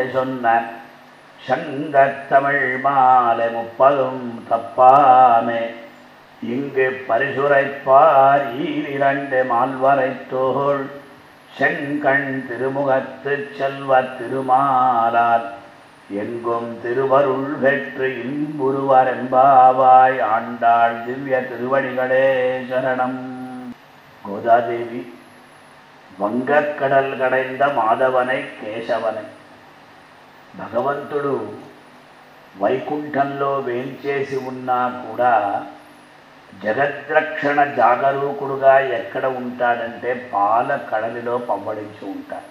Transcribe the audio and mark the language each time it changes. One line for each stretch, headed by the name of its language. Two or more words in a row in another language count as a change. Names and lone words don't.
Tamil: சொன்ன சங்கத்தமிழ் மாலை 30 தப்பாமே இங்கு பரிசுரைப்பார் 2 மால்வரை தோள் செங்கண் திருமுகத்து செல்வ திருமாலார் எங்கும் திருவருள் பெற்று இன்புருவர் என்பாவாய் ஆண்டாள் திவ்ய திருவடிகளே சரணம். கோதாதேவி வங்கக்கடல் கடைந்த மாதவனை கேசவனை.
Telugu: భగవంతుడు వైకుంఠంలో వేంచేసి ఉన్నా కూడా జగద్రక్షణ జాగరూకుడుగా ఎక్కడ ఉంటాడంటే పాల కడలిలో పవ్వడించి ఉంటాడు.